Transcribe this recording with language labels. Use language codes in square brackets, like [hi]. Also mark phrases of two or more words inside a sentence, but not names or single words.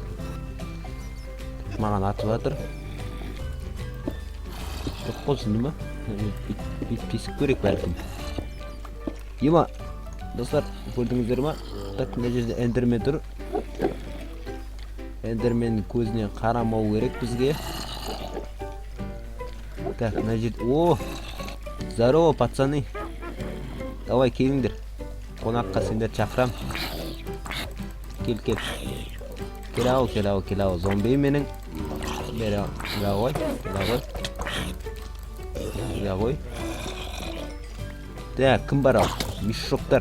[kk] Маған атып жатыр. Жоқ бол, түсінді ма? Бүйтіп тесіп көрейік бәлкім. Ема, достар, көрдіңіздер ма? Так, мына жерде эндермен тұр. Эндерменнің көзіне қарамау керек бізге. Так, мына жерде... [ru] О! Здорово, пацаны. Давай, [kk] келіңдер. Қонаққа сендер шақырам. Кел. Келау. Зомби менің. Бері ғой. Так, кім бар ау? Мишоқтар.